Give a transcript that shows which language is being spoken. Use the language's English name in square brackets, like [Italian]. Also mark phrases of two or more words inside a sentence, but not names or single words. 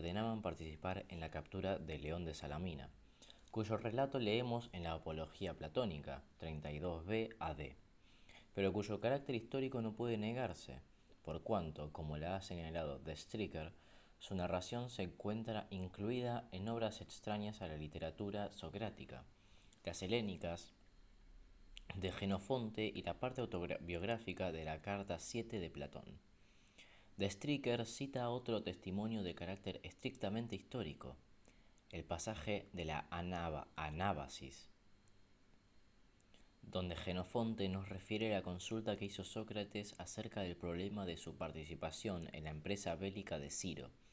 [Spanish] ordenaban participar en la captura de León de Salamina, cuyo relato leemos en la Apología Platónica 32b AD, pero cuyo carácter histórico no puede negarse, por cuanto, como la ha señalado de Stricker, su narración se encuentra incluida en obras extrañas a la literatura socrática, las helénicas, de Jenofonte y la parte autobiográfica de la Carta 7 de Platón. De Stryker cita otro testimonio de carácter estrictamente histórico, el pasaje de la Anábasis, donde Jenofonte nos refiere la consulta que hizo Sócrates acerca del problema de su participación en la empresa bélica de Ciro.